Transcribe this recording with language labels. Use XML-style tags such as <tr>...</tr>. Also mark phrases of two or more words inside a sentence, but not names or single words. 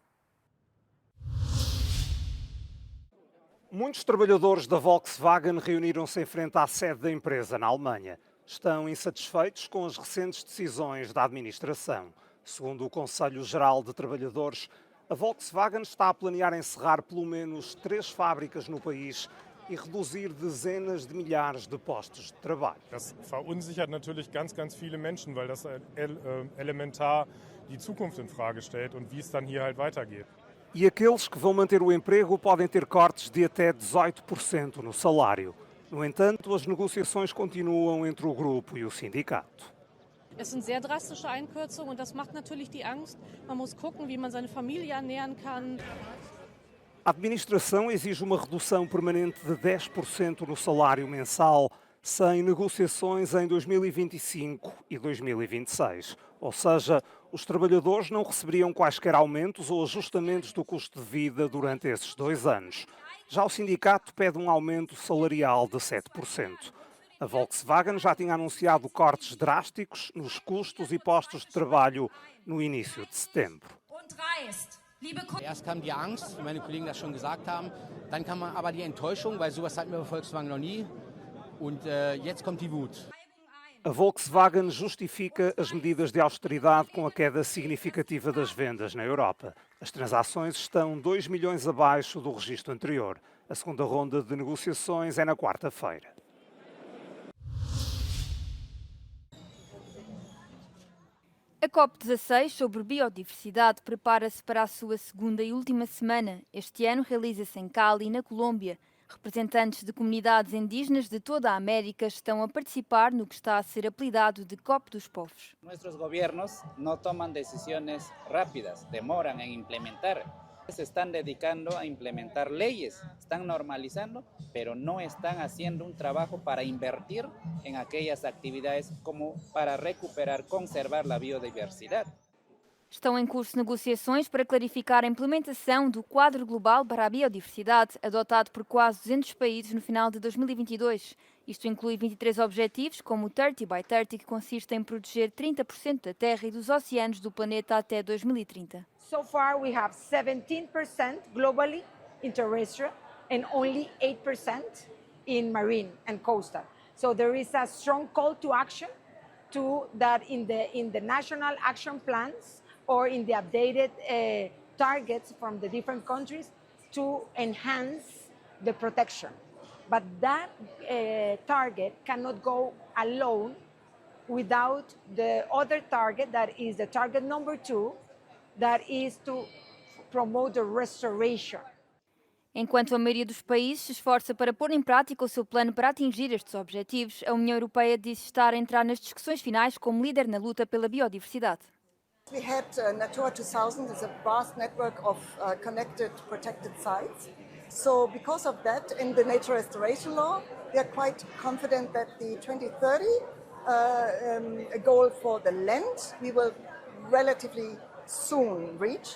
<pt>Muitos trabalhadores da Volkswagen reuniram-se em frente à sede da empresa na Alemanha. Estão insatisfeitos com as recentes decisões da administração. Segundo o Conselho Geral de Trabalhadores, a Volkswagen está a planear encerrar pelo menos 3 fábricas no país e reduzir dezenas de milhares de postos de trabalho.</pt> <de>Das verunsichert natürlich ganz viele Menschen, weil das elementar die Zukunft in Frage stellt und wie es dann hier halt weitergeht.</de> <pt>E aqueles que vão manter o emprego podem ter cortes de até 18% no salário. No entanto, as negociações continuam entre o grupo e o sindicato.</pt> <de>Es sind sehr drastische Einkürzungen und das macht natürlich die Angst. Man muss gucken, wie man seine Familie ernähren kann.</de> <pt>A administração exige uma redução permanente de 10% no salário mensal, sem negociações em 2025 e 2026. Ou seja, os trabalhadores não receberiam quaisquer aumentos ou ajustamentos do custo de vida durante esses 2 anos. Já o sindicato pede um aumento salarial de 7%. A Volkswagen já tinha anunciado cortes drásticos nos custos e postos de trabalho no início de setembro.</pt> <de>Erst kam die Angst, wie meine Kollegen das schon gesagt haben, dann kam aber die Enttäuschung, weil sowas hatten wir bei Volkswagen noch nie, und jetzt kommt die Wut.</de> <pt>A Volkswagen justifica as medidas de austeridade com a queda significativa das vendas na Europa. As transações estão 2 milhões abaixo do registro anterior. A segunda ronda de negociações é na quarta-feira. A COP16 sobre biodiversidade prepara-se para a sua segunda e última semana. Este ano realiza-se em Cali, na Colômbia. Representantes de comunidades indígenas de toda a América estão a participar no que está a ser apelidado de COP dos Povos.</pt> <es>Nuestros gobiernos no toman decisiones rápidas, demoran en implementar. Se están dedicando a implementar leyes, están normalizando, pero no están haciendo un trabajo para invertir en aquellas actividades como para recuperar, conservar la biodiversidad.</es> <pt>Estão em curso negociações para clarificar a implementação do Quadro Global para a Biodiversidade, adotado por quase 200 países no final de 2022. Isto inclui 23 objetivos, como o 30 by 30, que consiste em proteger 30% da terra e dos oceanos do planeta até 2030.</pt> <en>So far we have 17% globally in terrestrial and only 8% in marine and coastal. So there is a strong call to action to that in the national action plans or in the updated targets from the different countries to enhance the protection. But that target cannot go alone without the other target, that is the target number 2, that is to promote the restoration.</en> <pt>Enquanto a maioria dos países se esforça para pôr em prática o seu plano para atingir estes objetivos, a União Europeia diz estar a entrar nas discussões finais como líder na luta pela biodiversidade.</pt> <en>We had Natura 2000 is a vast network of connected protected sites. So because of that, in the nature restoration law, we are quite confident that the 2030 a goal for the land we will relatively soon reach.</en>